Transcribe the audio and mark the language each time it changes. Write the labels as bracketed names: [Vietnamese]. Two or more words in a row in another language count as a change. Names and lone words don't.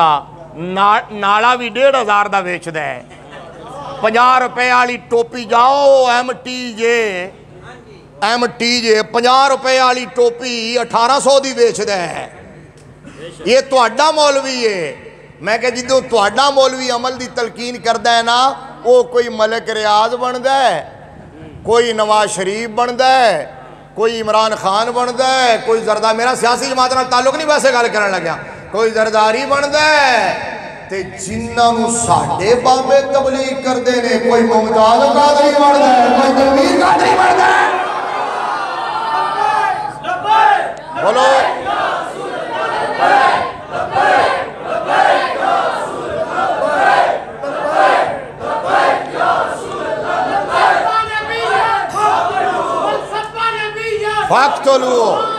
[Punjabi] نالا بھی 1500 دا ویچ دے. 50 روپے والی ٹوپی جاؤ ایم ٹی جے 50 روپے والی ٹوپی 1800 دی ویچ دے. یہ تہاڈا مولوی ہے. میں کہ جدوں تہاڈا مولوی عمل دی تلقین کردا ہے نا، وہ کوئی ملک ریاض بندا ہے، کوئی نواز شریف بندا ہے، کوئی عمران خان بندا ہے، کوئی زرداری، میرا سیاسی جماعت نال تعلق نہیں ویسے گل کرن لگا، کوئی زرداری بندا ہے. تے جنہاں نوں ساڈے بابے تبلیغ کردے نے، کوئی ممتاز قادری بندا ہے، کوئی تنویر قادری بندا ہے. بولو فاقتلوا.